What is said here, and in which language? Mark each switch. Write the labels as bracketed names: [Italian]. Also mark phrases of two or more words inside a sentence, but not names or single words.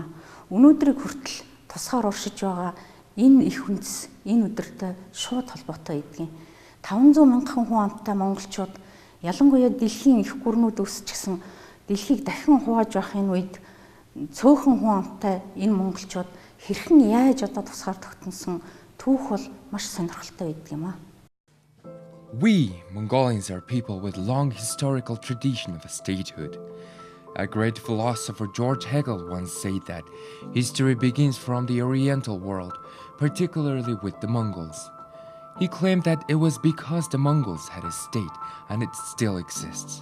[Mongolian] Өнөөдрийг хүртэл тусгаар уршиж байгаа энэ их үндэс энэ өдөртэй шууд холбоотой байдгийн. 500 мянган хүн амтай монголчууд ялангуяа дэлхийн их гүрнүүд өсчихсэн дэлхийг дахин хувааж байх энэ үед цөөхөн хүн амтай энэ монголчууд хэрхэн яаж одоо тусгаар тогтносон түүх бол маш сонирхолтой байдаг юм аа. [English] We, Mongolians, are people with long historical tradition of statehood. A great philosopher George Hegel once said that history begins from the Oriental world, particularly with the Mongols. He claimed that it was because the Mongols had a state and it still exists.